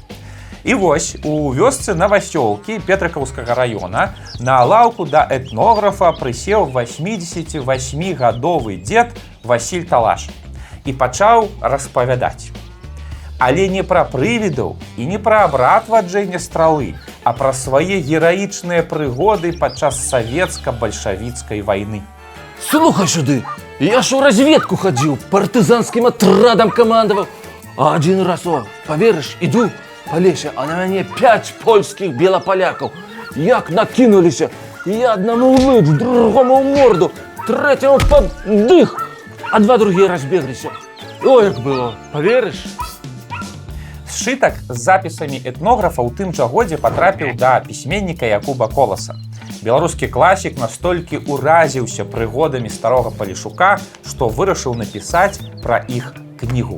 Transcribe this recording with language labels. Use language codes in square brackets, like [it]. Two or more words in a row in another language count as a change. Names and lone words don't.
[be] І вось у вёсцы Новасёлкі Петрыкаўскага раёна на лаўку да этнографа прысеў 88-гадовы дзед Васіль Талаш і пачаў распавядаць. Але не пра прывідаў і не пра абрад ваджэння стралы, а пра свае гераічныя прыгоды падчас савецка-бальшавіцкай вайны. Слухай сюды, [ru] я ж у разведку ходил, партизанским отрадом командовал. А один раз, поверишь, иду по лесе, а на меня 5 польских белополяков. Як накинулись, я одному в лыж, другому в морду, третьему под дых, а 2 другие разбеглись. Ой, як было, поверишь? [be] Сшытак з запісамі этнографа ў тым жа годзе патрапіў да пісьменніка Якуба Коласа. Беларускі класік настолькі ўразіўся прыгодамі старога палешука, што вырашыў напісаць пра іх кнігу.